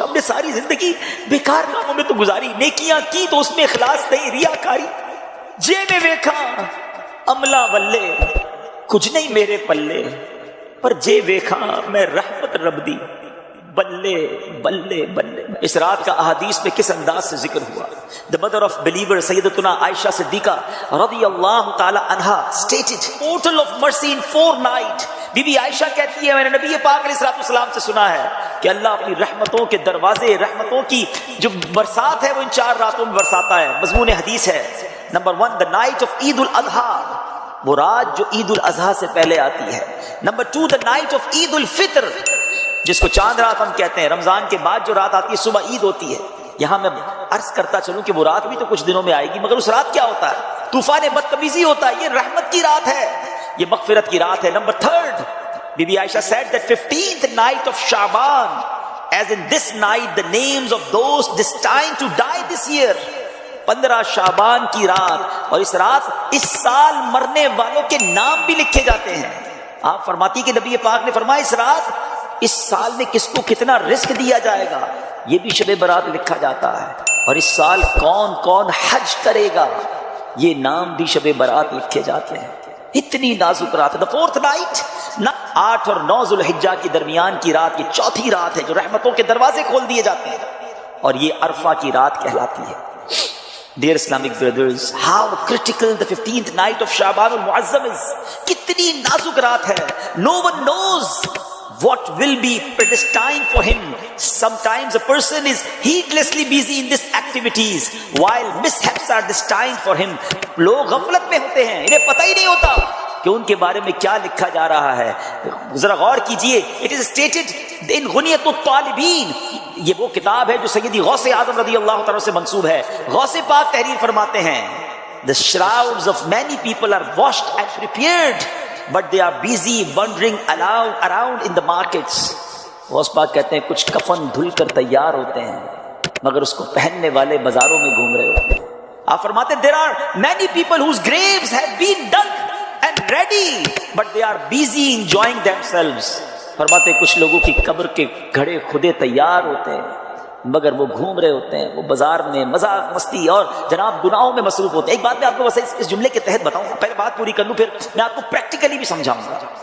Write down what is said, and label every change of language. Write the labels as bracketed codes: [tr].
[ur] ہم نے ساری زندگی بیکار کاموں میں تو گزاری، نیکیاں کی تو اس میں اخلاص نہیں، ریاکاری. [pa] جے میں ویکھا عملہ بلے کچھ نہیں میرے پلے، پر جے ویکھا میں رحمت رب دی بلے بلے بلے. [ur] اس رات کا احادیث میں کس انداز سے ذکر ہوا. [en] The mother of believer سیدتنا Aisha Siddiqa رضی اللہ تعالی عنہا stated total of mercy in 4 nights. [ur] Be be عائشہ کہتی ہے میں نے نبی پاک علیہ الصلوۃ والسلام سے سنا ہے کہ اللہ اپنی رحمتوں کے دروازے، رحمتوں کی جو برسات ہے وہ ان 4 راتوں میں برساتا ہے. مضمون حدیث ہے نمبر 1 [en] the night of [ur] عید الاضحیٰ، وہ رات جو عید الاضحیٰ سے پہلے آتی ہے. نمبر 2 [en] the night of [ur] عید الفطر، جس کو چاند رات ہم کہتے ہیں، رمضان کے بعد جو رات آتی ہے صبح عید ہوتی ہے. یہاں میں عرض کرتا چلوں کہ وہ رات بھی تو کچھ دنوں میں آئے گی، مگر اس رات کیا ہوتا ہے؟ طوفان بدتمیزی ہوتا ہے. یہ رحمت کی رات ہے، یہ مغفرت کی رات ہے. [en] نمبر 3 بی بی Aisha said that 15th night of Shaban, as in this night the names of those destined to die this year. [ur] 15 شعبان کی رات، اور اس رات اس سال مرنے والوں کے نام بھی لکھے جاتے ہیں. آپ فرماتی کہ نبی پاک نے فرمایا اس رات اس سال میں کس کو کتنا رزق دیا جائے گا یہ بھی شب برات لکھا جاتا ہے، اور اس سال کون کون حج کرے گا یہ نام بھی شب برات لکھے جاتے ہیں. اتنی نازک رات ہے. [en] 4th night [ur] 8 اور 9 ذوالحجہ کے درمیان کی رات، یہ 4تھی رات ہے جو رحمتوں کے دروازے کھول دیے جاتے ہیں، اور یہ عرفہ کی رات کہلاتی ہے. [en] Dear Islamic brothers, how critical the 15th night of Shaban al-Mu'azzam is. [ur] کتنی نازک رات ہے. [en] No one knows what will be predestined for him. Sometimes a person is heedlessly busy in these activities while mishaps are destined for him. [ur] لوگ غفلت میں ہوتے ہیں، انہیں پتہ ہی نہیں ہوتا کہ ان کے بارے میں کیا لکھا جا رہا ہے. ذرا غور کیجئے. [en] It is stated in [ur] غنیۃ الطالبین، یہ وہ کتاب ہے جو سیدی غوث اعظم رضی اللہ تعالیٰ سے منسوب ہے. غوث پاک تحریر فرماتے ہیں [en] The shrouds of many people are washed and prepared, but they are busy wandering around in the markets. [ur] Ghaus Pak کہتے ہیں کچھ کفن دھل کر تیار ہوتے ہیں مگر اس کو پہننے والے بازاروں میں گھوم رہے ہوتے ہیں. آپ فرماتے ہیں [en] there are many people whose graves have been dug and ready, but they are busy enjoying themselves. [ur] فرماتے ہیں کچھ لوگوں کی قبر کے گھڑے خودے تیار ہوتے ہیں مگر وہ گھوم رہے ہوتے ہیں، وہ بازار میں مذاق مستی اور جناب گناہوں میں مصروف ہوتے ہیں. ایک بات میں آپ کو بس اس جملے کے تحت بتاؤں، پہلے بات پوری کر لوں پھر میں آپ کو پریکٹیکلی بھی سمجھاؤں گا.